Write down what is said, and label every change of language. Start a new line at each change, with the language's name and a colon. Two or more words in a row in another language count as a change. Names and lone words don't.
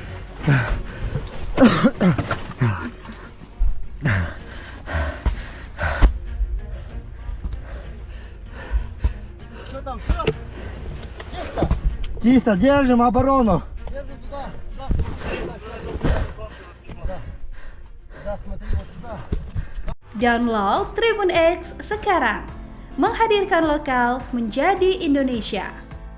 Russian: Что там, все? Чисто? Чисто, держим оборону. Держи туда. Да, смотри, вот туда.
Indonesian: Download Tribun X sekarang. Menghadirkan lokal menjadi Indonesia.